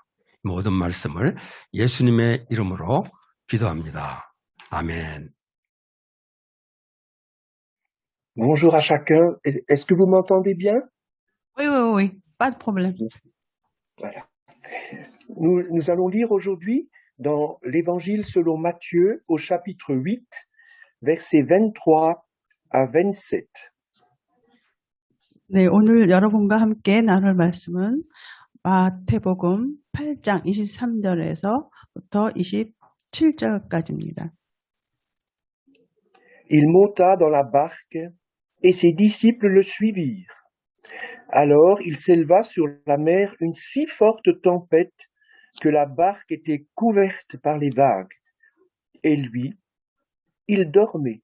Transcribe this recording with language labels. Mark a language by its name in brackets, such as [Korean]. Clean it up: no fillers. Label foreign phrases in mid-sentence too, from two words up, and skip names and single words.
[Korean] 모든 말씀을 예수님의 이름으로 기도합니다. 아멘. [French] Bonjour à chacun. Est-ce que vous m'entendez bien? Oui, pas de problème. Voilà. Nous allons lire aujourd'hui dans l'Évangile selon Matthieu au chapitre 8, versets 23 à 27. [Korean] 네, 오늘 여러분과 함께 나눌 말씀은 마태복음 8장 23절에서부터 27절까지입니다. [French] Il monta dans la barque et ses disciples le suivirent. Alors il s'éleva sur la mer une si forte tempête que la barque était couverte par les vagues. Et lui, il dormait.